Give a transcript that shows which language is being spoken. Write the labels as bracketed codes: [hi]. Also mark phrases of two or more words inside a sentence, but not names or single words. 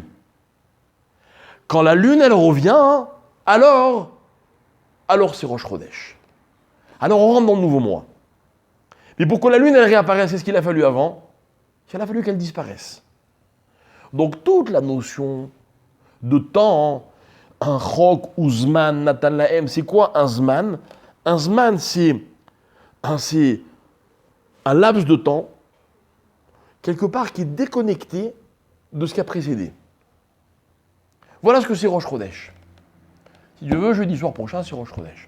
[fr] Quand la lune, elle revient, alors c'est Rosh Chodesh. Alors on rentre dans le nouveau mois. Mais pour que la lune, elle réapparaisse, c'est ce qu'il a fallu avant. Il a fallu qu'elle disparaisse. Donc toute la notion de temps, un [he] חוק וזמן נתן להם, [fr] c'est quoi un zman? Un zman, c'est un laps de temps, quelque part qui est déconnecté de ce qui a précédé. Voilà ce que c'est Rosh Chodesh. Si Dieu veut, jeudi soir prochain, c'est Rosh Chodesh.